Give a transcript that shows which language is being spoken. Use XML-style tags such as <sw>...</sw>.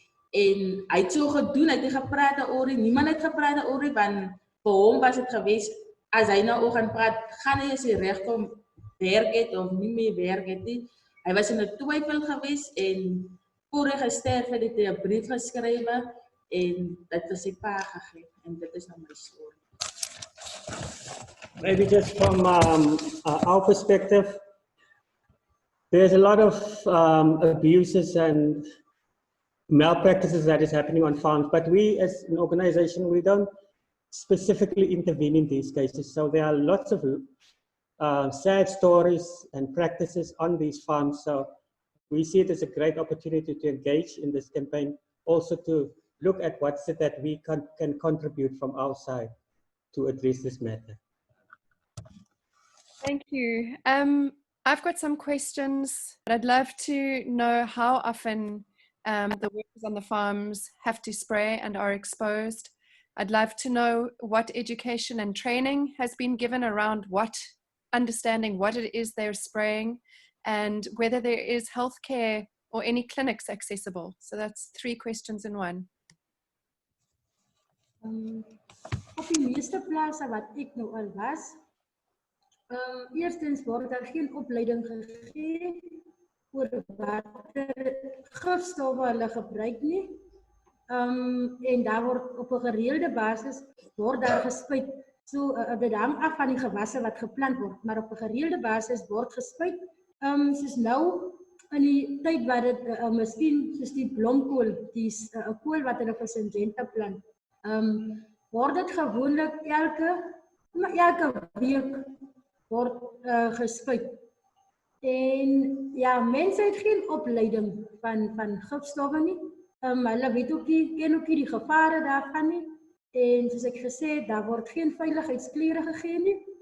<af>En hy het so gedoen, hy het nie gepraat oor nie, niemand het gepraat oor nie, want vir hom was het geweest, as hy nou ook gaan praat, gaan hy as hy recht om werk het of nie meer werk het nie. Hy was in 'n twyfel geweest en voor hy gesterf het, het hy 'n brief geskrywe en dit vir sy pa gegee. En dit is nou my story.</af> <en>Maybe just from our perspective, there's a lot of abuses and malpractices that is happening on farms, but we as an organization, we don't specifically intervene in these cases. So there are lots of sad stories and practices on these farms. So we see it as a great opportunity to engage in this campaign, also to look at what's it that we can contribute from our side to address this matter. Thank you. I've got some questions. I'd love to know how often the workers on the farms have to spray and are exposed. I'd love to know what education and training has been given around understanding what it is they're spraying, and whether there is healthcare or any clinics accessible. So that's 3 questions in one.</en> <af>Op die meeste plase wat ek nou al was, eerstens word daar geen opleiding gegee oor watter gifstowwe hulle gebruik nie. En daar word op 'n gereelde basis word daar gespuit. So dit hang af van die gewasse wat geplant word, maar op 'n gereelde basis word gespuit. Soos nou in die tyd wat dit miskien soos die blomkool, die 'n kool wat hulle vir Syngenta plant, word dit gewoonlik elke week word gespuit. En ja, mense het geen opleiding van gifstowwe nie. Hulle weet ook nie, ken ook nie die gevare daarvan nie. En soos ek gesê het, daar word geen veiligheidsklere gegee nie.</af>